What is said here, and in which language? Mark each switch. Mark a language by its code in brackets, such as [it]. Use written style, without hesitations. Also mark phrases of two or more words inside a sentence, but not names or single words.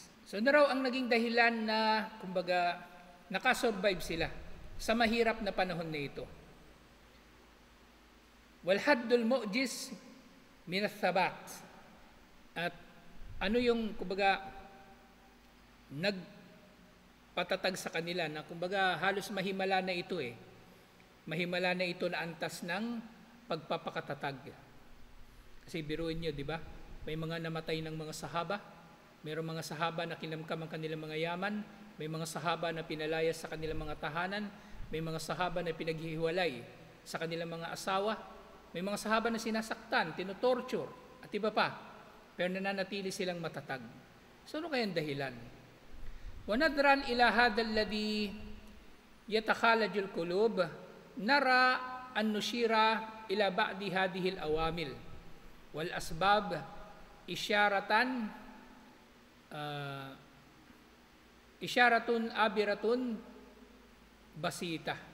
[tl] So na raw ang naging dahilan na kumbaga nakasurvive sila sa mahirap na panahon na ito. [ar] والحد المعجز من الثبات. [tl] At ano yung kumbaga nagpatatag sa kanila na kumbaga halos mahimala na ito eh. Mahimala na ito na antas ng pagpapakatatag. Kasi biruin nyo, di ba? May mga namatay ng mga sahaba. Mayroong mga sahaba na kinamkam ang kanilang mga yaman, may mga sahaba na pinalayas sa kanilang mga tahanan, may mga sahaba na pinaghihiwalay sa kanilang mga asawa, may mga sahaba na sinasaktan, tinotorture, at iba pa, pero nananatili silang matatag. So ano kayang dahilan? [ar] وَنَدْرًا إِلَى هَذَا الَّذِي يَتَخَالَجُ الْقُلُوبَ نَرَى أَنْ نُشِيرَ إِلَى بَعْضِ هَذِهِ الْأَوَامِلِ وَالْأَسْبَابِ إشارة عابرة بسيطة.